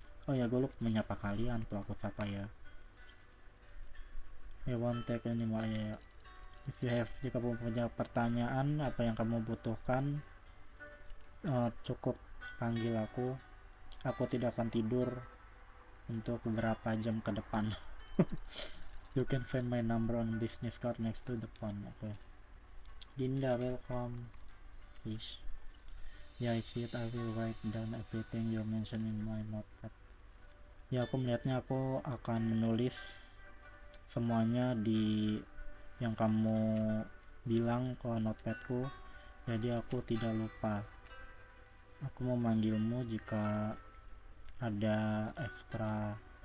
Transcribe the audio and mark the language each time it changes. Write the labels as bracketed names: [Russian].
[Indonesian] Oh ya, gue lupa menyapa kalian tuh, aku sapa ya. [English] I won't take any more [Indonesian] ya. Jika kamu punya pertanyaan apa yang kamu butuhkan, cukup panggil aku tidak akan tidur untuk beberapa jam ke depan. [English] You can find my number on business card next to the phone. Okay. Dinda, welcome. Please. Yeah, I see it. I will write down everything you mention in my notepad. [Indonesian] Ya, aku melihatnya, aku akan menulis semuanya di yang kamu bilang ke notepadku, jadi aku tidak lupa. Aku mau manggilmu jika ada ekstra.